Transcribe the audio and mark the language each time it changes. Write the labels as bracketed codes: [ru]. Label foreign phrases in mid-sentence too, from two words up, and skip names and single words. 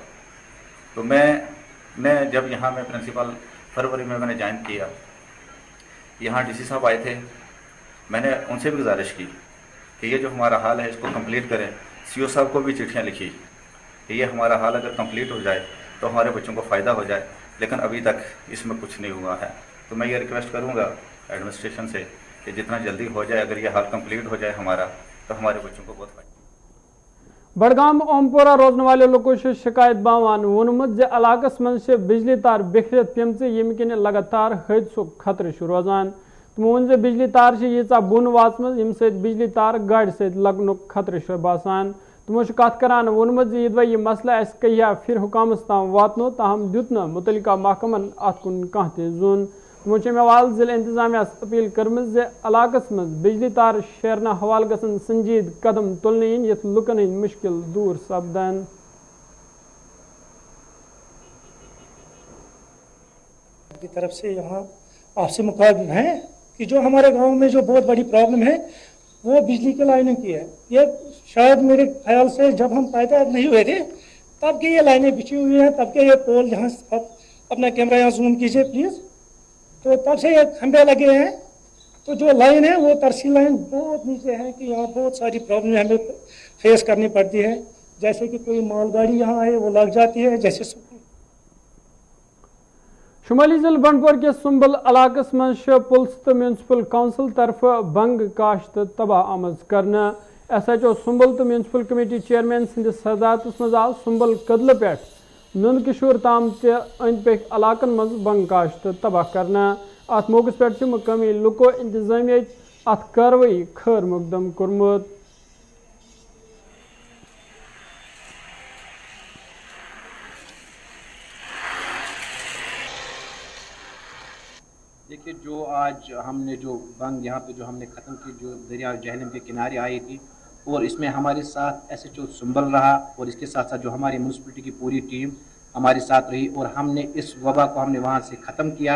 [hi] तो मैं जब यहाँ में प्रिंसिपल फरवरी में मैंने ज्वाइन किया, यहाँ डीसी साहब आए थे, मैंने उनसे भी गुजारिश की कि ये जो हमारा हाल है इसको कंप्लीट करें। सीओ साहब को भी चिट्ठियाँ लिखी कि ये हमारा हाल अगर कंप्लीट हो जाए तो हमारे बच्चों को फ़ायदा हो जाए, लेकिन अभी तक इसमें कुछ नहीं हुआ है। तो मैं ये रिक्वेस्ट करूँगा एडमिनिस्ट्रेशन से कि जितना जल्दी हो जाए, अगर ये हाल कंप्लीट हो जाए हमारा, तो हमारे बच्चों को बहुत फायदा। [ks] बडगाम ओमपोरा रोजन वाले लोगों से शिकायत बावान वोनमुत जे इलाकस मन से बिजली तार बिखरित पेमच यम किन लगातार हादसों खतरे रोजान। तमो वोन जे बिजली तार यीचा बुन वाचम यम सत बिजली तार गाड़ सत लगनुक खतरे बासान। तमो कत करान वोनमुत जे यदवा यह मसला कहिया फिर हुकामस ताम वातनो, ताहम दुत न मुतलिका महकमन अत कुन कह जुन। तमो मेवाल जिला इंतजामिया अपील कर्म जे इलाकस मज बिजली तार शेरना हवाल गसन संजीद कदम तुलने इन यथ लुकन हंद मुश्किल दूर सपदन। [hi] की तरफ से यहाँ आपसे मुखातिब हैं कि जो हमारे गांव में जो बहुत बड़ी प्रॉब्लम है वो बिजली की लाइनों की है। ये शायद मेरे ख्याल से जब हम पैदा नहीं हुए थे तब के ये लाइनें बिछी हुई हैं, तब के ये पोल, जहाँ आप अपना कैमरा यहाँ जूम कीजिए प्लीज़, तो तब से ये खंभे लगे हैं। तो जो लाइन है वो तरसी लाइन बहुत नीचे है कि यहाँ बहुत सारी प्रॉब्लम हमें फेस करनी पड़ती है। जैसे कि कोई मालगाड़ी यहाँ आए वो लग जाती है। जैसे [ks] शुमाली जिला बंडपोर के सुंबल इलाकस मं पुलिस तो [en] municipal council [ks] तरफ बंग काश्त तबाह आमज करना। SHO सुंबल तो [en] municipal committee chairman [ks] सदिस सदारतस मज आव सुंबल कदल पे नुन किशोर ताम अंद पे इलाकन मज बंग काश्त तबाह करना। अत मौके पे मकामी लुको इंतजामिया अत कार्रवाई खैर मुकदम कोरमुत। [hi] देखिए, जो आज हमने जो बंग यहाँ पे जो हमने ख़त्म की, जो दरिया जहलम के किनारे आई थी, और इसमें हमारे साथ SHO सुंबल रहा और इसके साथ साथ जो हमारी म्यूनसिपलिटी की पूरी टीम हमारे साथ रही और हमने इस वबा को हमने वहाँ से ख़त्म किया।